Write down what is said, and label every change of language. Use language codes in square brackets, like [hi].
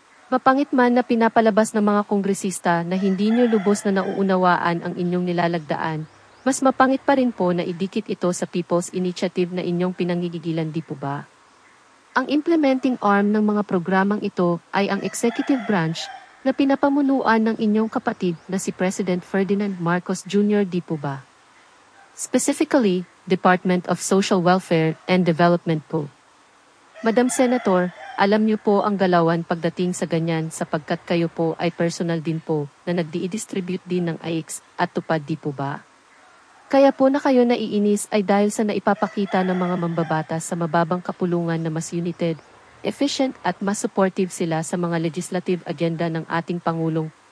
[tl] Mapangit man na pinapalabas ng mga kongresista na hindi niyo lubos na nauunawaan ang inyong nilalagdaan, mas mapangit pa rin po na idikit ito sa People's Initiative na inyong pinangigigilan, di po ba? Ang implementing arm ng mga programang ito ay ang executive branch na pinapamunuan ng inyong kapatid na si President Ferdinand Marcos Jr., di po ba? [en] Specifically, Department of Social Welfare and Development po. [tl] Madam Senator, alam niyo po ang galawan pagdating sa ganyan sapagkat kayo po ay personal din po na nagdi-distribute din ng AIX at tupad, di po ba? Kaya po na kayo naiinis ay dahil sa naipapakita ng mga mambabatas sa mababang kapulungan na mas [en] united, efficient [tl] at mas [en] supportive [tl] sila sa mga [en] legislative agenda [tl] ng ating Pangulong.